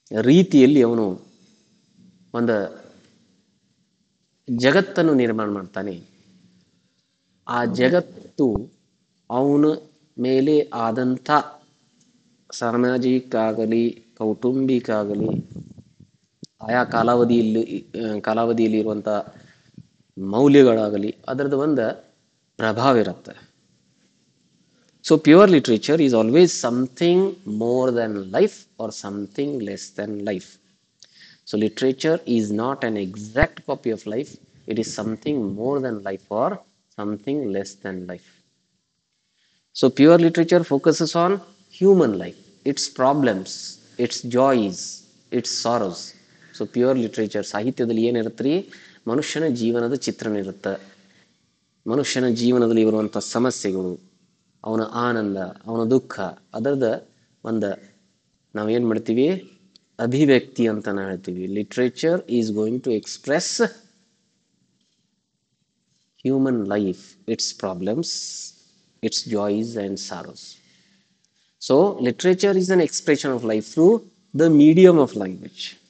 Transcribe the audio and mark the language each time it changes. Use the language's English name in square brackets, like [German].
[Kannada] ರೀತಿಯಲ್ಲಿ ಅವನು ಒಂದು ಜಗತ್ತನ್ನು ನಿರ್ಮಾಣ ಮಾಡ್ತಾನೆ, ಆ ಜಗತ್ತು ಅವನ ಮೇಲೆ ಆದಂಥ ಸಾಮಾಜಿಕ ಆಗಲಿ ಕೌಟುಂಬಿಕ ಆಗಲಿ ಆಯಾ ಕಾಲಾವಧಿಯಲ್ಲಿ ಇರುವಂಥ ಮೌಲ್ಯಗಳಾಗಲಿ ಅದರದ್ದು ಒಂದು ಪ್ರಭಾವ ಇರುತ್ತೆ. [English] So pure literature is always something more than life or something less than life. So literature is not an exact copy of life. It is something more than life or something less than life. So pure literature focuses on human life, its problems, its joys, its sorrows. [Kannada] So pure literature ಸಾಹಿತ್ಯದಲ್ಲಿ ಏನಿರುತ್ತೆ, ಮನುಷ್ಯನ ಜೀವನದ ಚಿತ್ರಣ ಇರುತ್ತೆ. ಮನುಷ್ಯನ ಜೀವನದಲ್ಲಿ ಇರುವಂಥ ಸಮಸ್ಯೆಗಳು, ಅವನ ಆನಂದ, ಅವನ ದುಃಖ, ಅದರದ ಒಂದು ನಾವೇನು ಮಾಡ್ತೀವಿ ಅಭಿವ್ಯಕ್ತಿ ಅಂತ ಹೇಳ್ತೀವಿ. [English] Literature is going to express human life, its problems, its joys and sorrows. So literature is an expression of life through the medium of language.